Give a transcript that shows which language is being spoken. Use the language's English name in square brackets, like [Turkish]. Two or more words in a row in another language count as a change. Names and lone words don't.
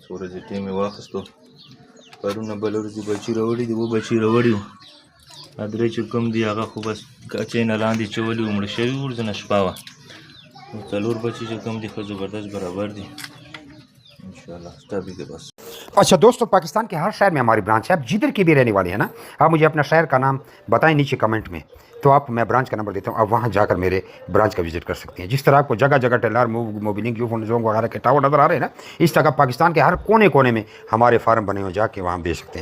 [Pashto] 2 ورځې ټایم یې واخیستو. پرونه بله ورځ یې بچي راوړي دي 2 بچي راوړي وو. 3 چې کوم دي هغه خو بس کچۍ نه لاندې چولي وو مړه شوي وو ورځنه شپه وه. 4 بچي چې کوم دي ښه زبردست برابر دي انشاءالله. سټاپ دي بس. [Urdu] اچھا دوستوں، پاکستان کے ہر شہر میں ہماری برانچ ہے۔ آپ جدھر کے بھی رہنے والے ہیں نا، آپ مجھے اپنا شہر کا نام بتائیں نیچے کمنٹ میں، تو آپ میں برانچ کا نمبر دیتا ہوں. آپ وہاں جاکر میرے برانچ کا وزٹ کر سکتے ہیں۔ جس طرح آپ کو جگہ جگہ ٹیلر موبلنگ جونگ وغیرہ کے ٹاور نظر آ رہے ہیں نا، اس طرح پاکستان کے ہر کونے کونے میں ہمارے فارم بنے ہوئے، جاکے وہاں بیچ سکتے ہیں.